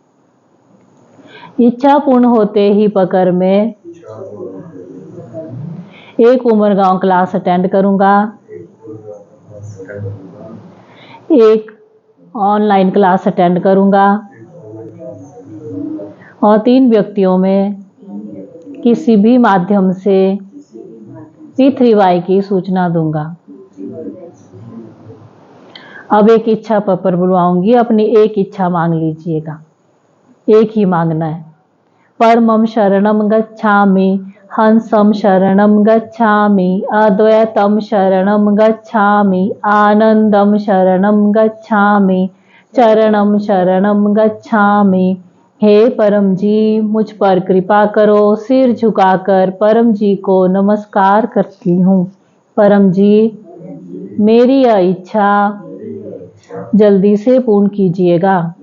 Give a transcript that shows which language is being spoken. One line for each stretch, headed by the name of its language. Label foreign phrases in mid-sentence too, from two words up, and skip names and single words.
Hindi: इच्छा पूर्ण होते ही पकड़ में एक उमरगांव क्लास अटेंड करूंगा, एक ऑनलाइन क्लास अटेंड करूंगा और 3 व्यक्तियों में किसी भी माध्यम से P3Y की सूचना दूंगा। अब एक इच्छा पप्पर बुलवाऊंगी, अपनी एक इच्छा मांग लीजिएगा, एक ही मांगना है।
Sanskrit: परमं शरणं गच्छामि, हंसं शरणं गच्छामि, अद्वैतं शरणं गच्छामि, आनंदं शरणं गच्छामि, चरणं शरणं गच्छामि।
Hindi: हे परम जी, मुझ पर कृपा करो। सिर झुकाकर परम जी को नमस्कार करती हूँ। परम जी, मेरी यह इच्छा जल्दी से पूर्ण कीजिएगा।